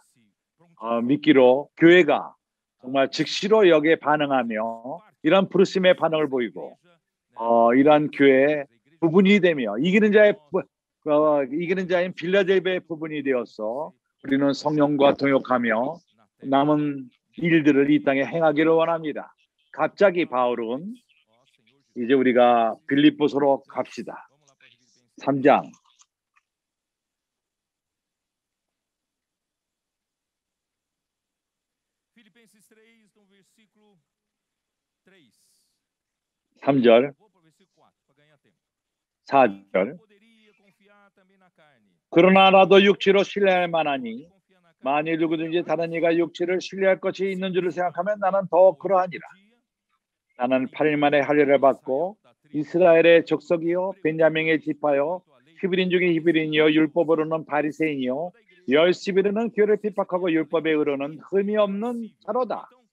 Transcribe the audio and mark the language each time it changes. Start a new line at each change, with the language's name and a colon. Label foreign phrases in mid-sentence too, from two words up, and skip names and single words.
Korean: 믿기로 교회가 정말 즉시로 여기에 반응하며 이러한 부르심의 반응을 보이고 이러한 교회의 부분이 되며 이기는 자인 빌라델비아의 부분이 되어서 우리는 성령과 동역하며 남은 일들을 이 땅에 행하기를 원합니다. 갑자기 바울은 이제 우리가 빌립보서로 갑시다. 3장.
Portuguese: Filipenses 3, no versículo 3.
Korean: 3절, 4절. 그러나 나도 육체로 신뢰할 만하니 만일 누구든지 다른 이가 육체를 신뢰할 것이 있는 줄을 생각하면 나는 더욱 그러하니라. 나는 8일 만에 할례를 받고 이스라엘의 족속이요 벤야민의 지파요 히브리인 중에 히브리인이요 율법으로는 바리새인이요 열심히로는 교회를 핍박하고 율법에 의로는 흠이 없는 자로다.